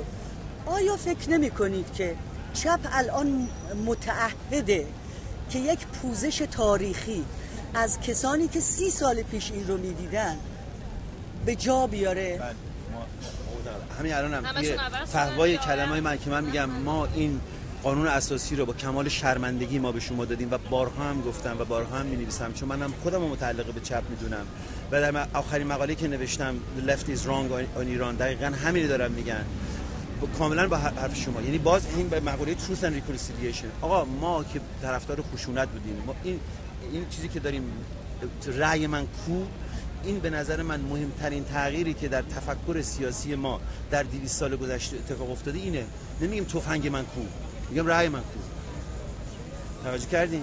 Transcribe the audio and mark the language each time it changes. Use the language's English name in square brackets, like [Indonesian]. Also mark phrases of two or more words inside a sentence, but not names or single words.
[Persian] آیا فکر نمی کنید که چپ الان متعهده که یک پوزش تاریخی از کسانی که 30 سال پیش این رو میدیدن به جا بیاره؟ همین الان هم توی فحوای کلمای من که من میگم ما این قانون اساسی رو با کمال شرمندگی ما به شما دادیم و بارها هم گفتم و بارها هم می‌نویسم، چون منم خودم رو متعلق به چپ میدونم و در آخرین مقاله که نوشتم The left is wrong on Iran دقیقاً همین دارم میگن کاملا با حرف شما. یعنی باز این به مقوله [English] truth and reconciliation. [Persian] آقا ما که طرفدار خشونت بودیم، ما این چیزی که داریم رأی من کو، این به نظر من مهمترین تغییری که در تفکر سیاسی ما در 200 سال گذشته اتفاق افتاده اینه. نمیگیم تفنگ من کو، میگم رأی من کو. توجه کردین؟